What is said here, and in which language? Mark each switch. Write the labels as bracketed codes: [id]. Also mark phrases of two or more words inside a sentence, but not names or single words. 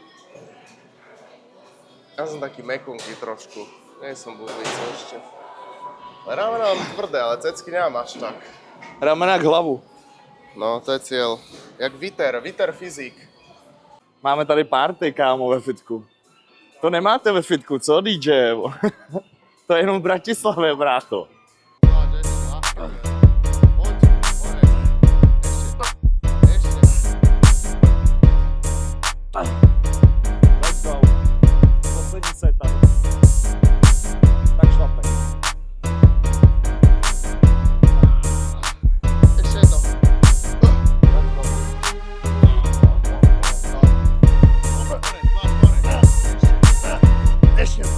[sk] Ja som taký mekunky trošku. Nie som buzlica ešte. Ale ramena mám tvrdé, ale cecky nemám až tak. Ramena k hlavu. No, to je cieľ. Jak Viter fyzik. [cs] Máme tady party, kámo, ve fitku. To nemáte ve fitku, co, DJ? To je jenom v Bratislavě, brácho. [en] Let's go. [cs] Poslední setup. Tak šlapek. [sk] Ešte jedno. [cs] Ještě.